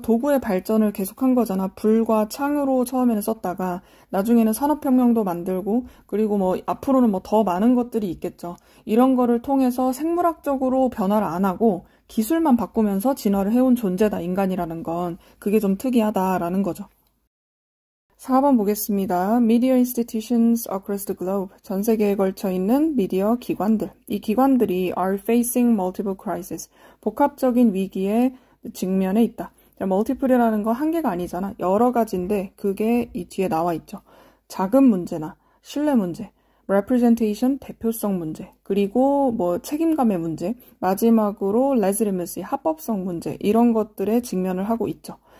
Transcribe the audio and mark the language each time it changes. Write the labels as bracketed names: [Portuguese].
[Korean] 도구의 발전을 계속한 거잖아. 불과 창으로 처음에는 썼다가 나중에는 산업혁명도 만들고 그리고 뭐 앞으로는 뭐 더 많은 것들이 있겠죠. 이런 거를 통해서 생물학적으로 변화를 안 하고 기술만 바꾸면서 진화를 해온 존재다. 인간이라는 건. 그게 좀 특이하다라는 거죠. 4번 보겠습니다. [English] Media institutions across the globe. [Korean] 전 세계에 걸쳐 있는 미디어 기관들. 이 기관들이 [English] are facing multiple crises. [Korean] 복합적인 위기에 직면해 있다. multiple이라는 건 한 개가 아니잖아. 여러 가지인데 그게 이 뒤에 나와 있죠. 자금 문제나 신뢰 문제, representation, 대표성 문제, 그리고 뭐 책임감의 문제, 마지막으로 legitimacy, 합법성 문제 이런 것들에 직면을 하고 있죠.